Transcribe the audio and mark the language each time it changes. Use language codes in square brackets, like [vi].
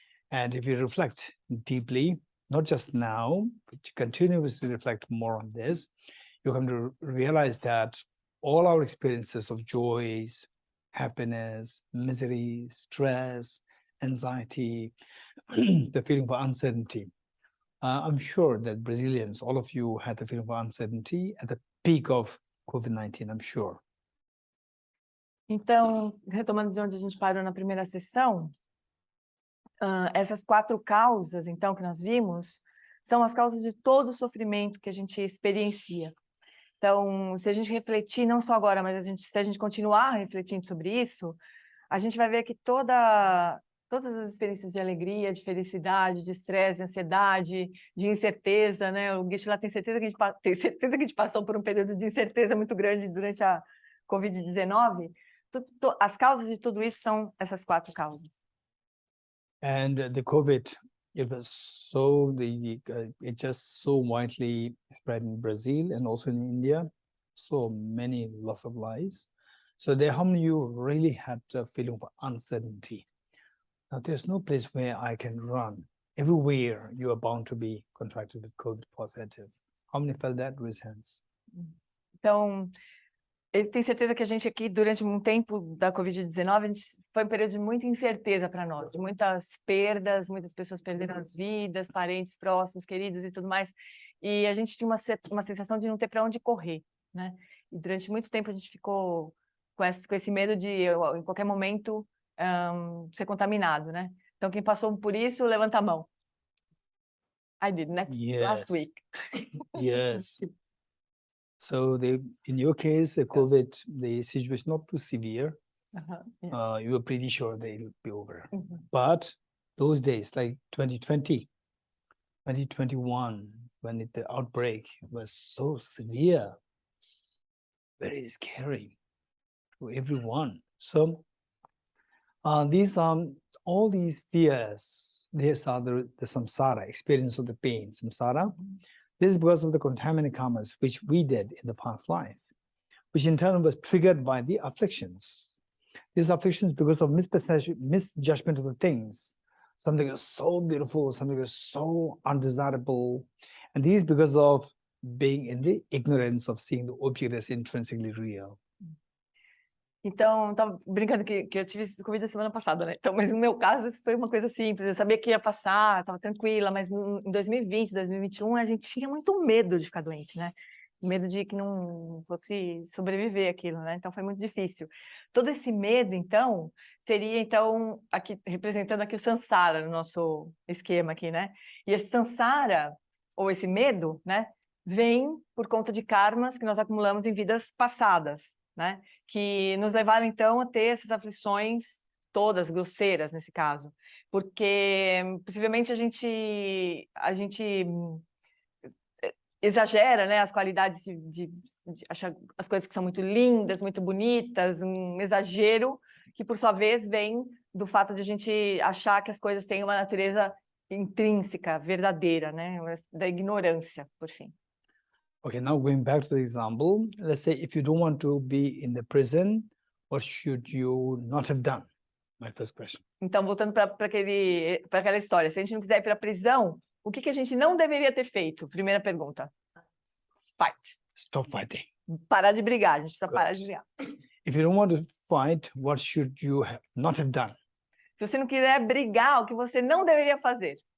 [en] And if you reflect deeply, not just now, but continuously reflect more on this, you come to realize that all our experiences of joys, happiness, misery, stress, anxiety, the feeling of uncertainty. I'm sure that Brazilians, all of you had the feeling of uncertainty at the peak of COVID-19, I'm sure. [pt] Então, retomando de onde a gente parou na primeira sessão, essas 4 causas, então, que nós vimos, são as causas de todo o sofrimento que a gente experiencia. Então, se a gente refletir, não só agora, mas se a gente continuar refletindo sobre isso, a gente vai ver que todas as experiências de alegria, de felicidade, de estresse, de ansiedade, de incerteza, né? O Geshe lá tem certeza que a gente passou por um período de incerteza muito grande durante a COVID-19. As causas de tudo isso são essas 4 causas. [en] And the COVID, it was so it just so widely spread in Brazil and also in India, so many loss of lives. So there, how many of you really had a feeling of uncertainty? Now, there's no place where I can run. everywhere you are bound to be contracted with COVID positive. How many felt that? Raise hands. [pt] Então, ele tem certeza que a gente aqui, durante um tempo da Covid-19, foi um período de muita incerteza para nós, de muitas perdas, muitas pessoas perderam as vidas, parentes próximos, queridos e tudo mais. E a gente tinha uma sensação de não ter para onde correr, né? E durante muito tempo a gente ficou com esse medo de, em qualquer momento, ser contaminado, né? Então, quem passou por isso, levanta a mão. [en] I did, last week. Yes. So in your case, the COVID, the situation not too severe. Yes. You were pretty sure that it would be over. But those days, like 2020, 2021, when the outbreak was so severe, very scary to everyone. So these all these fears, these are the samsara, experience of the pain, samsara. This is because of the contaminant karmas which we did in the past life, which in turn was triggered by the afflictions. These afflictions because of misperception, misjudgment of the things. Something is so beautiful, something is so undesirable. And these because of being in the ignorance of seeing the object as intrinsically real. [pt] Então, estava brincando que eu tive Covid a semana passada, né? Então, mas no meu caso, isso foi uma coisa simples. Eu sabia que ia passar, estava tranquila, mas em 2020, 2021, a gente tinha muito medo de ficar doente, né? Medo de que não fosse sobreviver aquilo, né? Então, foi muito difícil. Todo esse medo, então, seria, então, aqui, representando aqui o samsara no nosso esquema aqui, né? E esse samsara, ou esse medo, né? Vem por conta de karmas que nós acumulamos em vidas passadas, né? Que nos levaram, então, a ter essas aflições todas grosseiras, nesse caso. Porque, possivelmente, a gente exagera, né, as qualidades de achar as coisas que são muito lindas, muito bonitas, um exagero que, por sua vez, vem do fato de a gente achar que as coisas têm uma natureza intrínseca, verdadeira, né, da ignorância, por fim. [en] Okay, now going back to the example, let's say if you don't want to be in the prison, what should you not have done? My first question. [pt] Então, voltando para aquela história, se a gente não quiser ir para a prisão, o que a gente não deveria ter feito? Primeira pergunta. [en] Fight. Stop fighting. [pt] Parar de brigar, a gente precisa parar de brigar. [en] If you don't want to fight, what should you not have done? [pt] Se você não quiser brigar, o que você não deveria fazer?